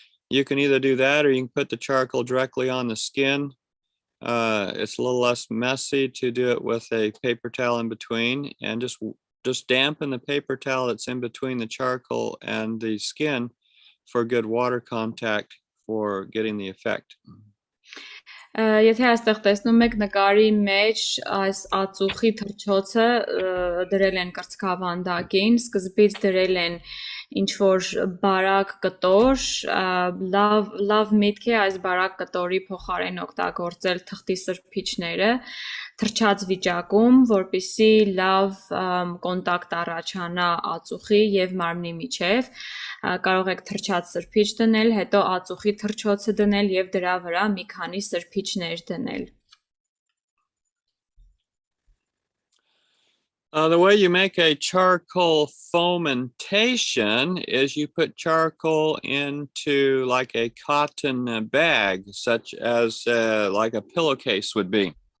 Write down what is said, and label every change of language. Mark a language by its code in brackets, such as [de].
[en] You can either do that or you can put the charcoal directly on the skin. It's a little less messy to do it with a paper towel in between. And just dampen the paper towel that's in between the charcoal and the skin for good water contact for getting the effect. [hy] Եթե այստեղ տեսնում եք նկարի մեջ այս ածուխի թռչոցը դրել են կրծքավանդակին, սկզբից դրել են ինչ որ բարակ կտոր, լավ միտք է այս բարակ կտորի փոխարեն օգտագործել թղթի սրբիչները թռչած վիճակում, որպեսզի լավ կոնտակտ առաջանա ածուխի եւ մարմնի միջև, կարող եք թռչած սրբիչ դնել, հետո ածուխի թռչոցը դնել եւ դրա վրա մի քանի սրբիչներ դնել. [en] The way you make a charcoal fomentation is you put charcoal into like a cotton bag, such as like a pillowcase would be.